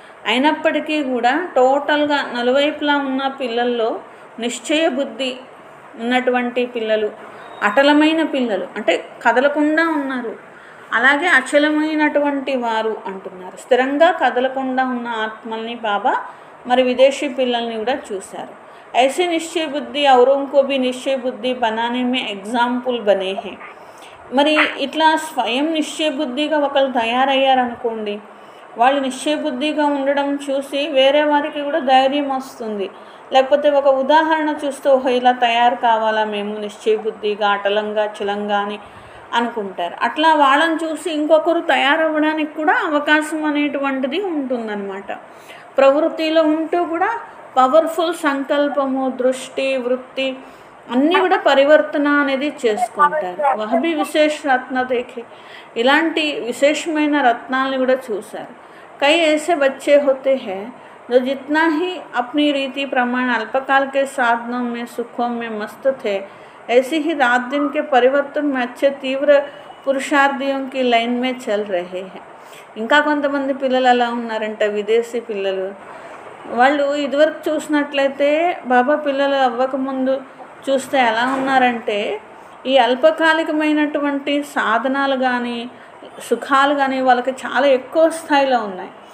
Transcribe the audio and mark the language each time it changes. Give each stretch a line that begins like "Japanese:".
Telugu: అయినప్పటికీ కూడా టోటల్గా నలువైపులా ఉన్న పిల్లల్లో నిశ్చయ బుద్ధి ఉన్నటువంటి పిల్లలు, అటలమైన పిల్లలు అంటే కదలకుండా ఉన్నారు. అలాగే అచలమైనటువంటి వారు అంటున్నారు. స్థిరంగా కదలకుండా ఉన్న ఆత్మల్ని బాబా మరి విదేశీ పిల్లల్ని కూడా చూశారు.
Hindi: ऐसे निश्चय बुद्धि औरों को भी निश्चय बुद्धि बनाने में एग्जाम्पल बने हैं.
Telugu: మరి ఇట్లా స్వయం నిశ్చయ బుద్ధిగా ఒకళ్ళు తయారయ్యారనుకోండి, వాళ్ళు నిశ్చయ బుద్ధిగా ఉండడం చూసి వేరే వారికి కూడా ధైర్యం వస్తుంది. లేకపోతే ఒక ఉదాహరణ చూస్తూ ఇలా తయారు కావాలా మేము నిశ్చయ బుద్ధిగా అటలంగా చిలంగా అని అనుకుంటారు. అట్లా వాళ్ళని చూసి ఇంకొకరు తయారవ్వడానికి కూడా అవకాశం అనేటువంటిది ఉంటుందన్నమాట. ప్రవృత్తిలో ఉంటూ కూడా పవర్ఫుల్ సంకల్పము, దృష్టి, వృత్తి అన్నీ కూడా పరివర్తన అనేది చేసుకుంటారు.
Hindi: వహబీ విశేష రత్న దేఖే,
Telugu: ఇలాంటి విశేషమైన రత్నాలని కూడా చూశారు.
Hindi: కై ऐसे बच्चे होते हैं जो जितना ही अपनी रीति प्रमाण अल्पकाल के साधनों में सुखों में मस्त थे, ऐसे ही रात दिन के परिवर्तन में अच्छे तीव्र पुरुषार्थियों की लाइन में चल रहे हैं.
Telugu: ఇంకా కొంతమంది పిల్లలు ఎలా ఉన్నారంటే విదేశీ పిల్లలు, వాళ్ళు ఇదివరకు చూసినట్లయితే బాబా పిల్లలు అవ్వకముందు చూస్తే ఎలా ఉన్నారంటే ఈ అల్పకాలికమైనటువంటి సాధనాలు కానీ సుఖాలు కానీ వాళ్ళకి చాలా ఎక్కువ స్థాయిలో ఉన్నాయి.